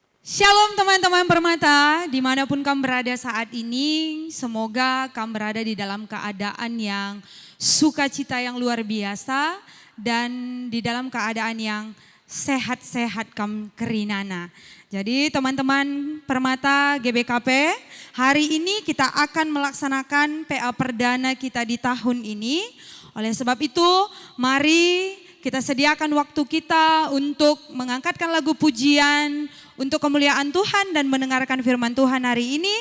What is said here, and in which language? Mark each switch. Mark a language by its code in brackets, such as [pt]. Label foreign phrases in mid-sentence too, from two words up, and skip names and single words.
[id] Shalom teman-teman Permata, dimanapun kamu berada saat ini, semoga kamu berada di dalam keadaan yang sukacita yang luar biasa dan di dalam keadaan yang sehat-sehat kamu kerinana. Jadi teman-teman Permata GBKP, hari ini kita akan melaksanakan PA perdana kita di tahun ini. Oleh sebab itu, mari kita sediakan waktu kita untuk mengangkatkan lagu pujian untuk kemuliaan Tuhan dan mendengarkan firman Tuhan hari ini.